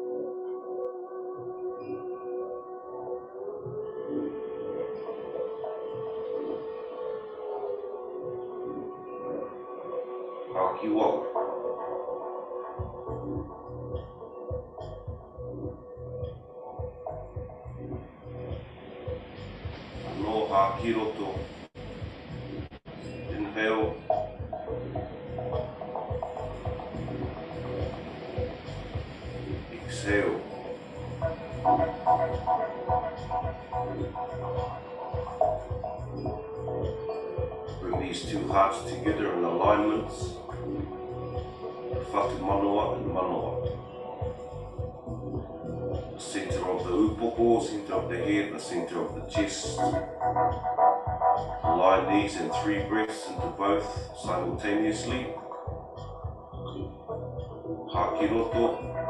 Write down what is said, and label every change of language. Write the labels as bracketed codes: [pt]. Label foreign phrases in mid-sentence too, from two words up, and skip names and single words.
[mi] Hāki waho. No hākiroto. [en] Inhale. Exhale. Bring these 2 hearts together in alignments. [mi] Whatu manoa and manoa. [en] The center of the upoko, center of the head, the center of the chest. Align these in 3 breaths into both simultaneously. [mi] Hākiroto.